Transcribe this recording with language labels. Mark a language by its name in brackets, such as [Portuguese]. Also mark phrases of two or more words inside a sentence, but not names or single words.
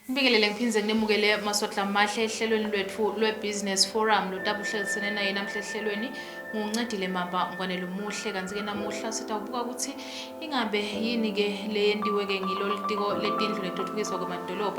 [Swati] Ngibingelele ngiphinze kunemukele maswahla mahle ehlelweni lwethu lwe-Business Forum lotabuhlelisene naye namhla ehlelweni nguncedile mamba ngwanelo muhle kanti-ke namuhla sitawubuka ukuthi ingabe yini-ke leyentiwe-ke ngilo litiko letindlu netutfukiswa kwemadolobha.